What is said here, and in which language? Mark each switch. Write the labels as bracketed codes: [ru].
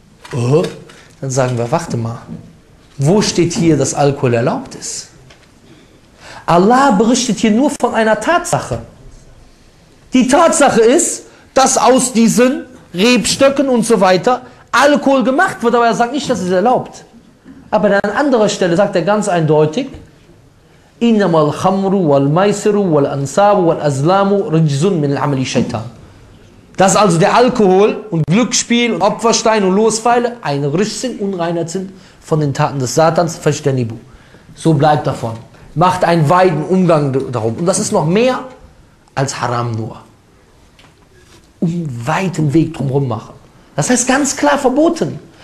[de] Dann sagen wir, warte mal, wo steht hier, dass Alkohol erlaubt ist? Allah berichtet hier nur von einer Tatsache. Die Tatsache ist, dass aus diesen Rebstöcken und so weiter Alkohol gemacht wird, aber er sagt nicht, dass es erlaubt. Aber an anderer Stelle sagt er ganz eindeutig, [ar] إنما الخمر والميسر والأنصاب والأزلام رجس من العمل الشيطان. [de] Dass also der Alkohol und Glücksspiel und Opferstein und Lospfeile ein Rüsch sind, unreinert sind von den Taten des Satans, verstehe. So bleibt davon. Macht einen weiten Umgang darum. Und das ist noch mehr als Haram nur. Um weiten Weg drumherum machen. Das heißt ganz klar verboten.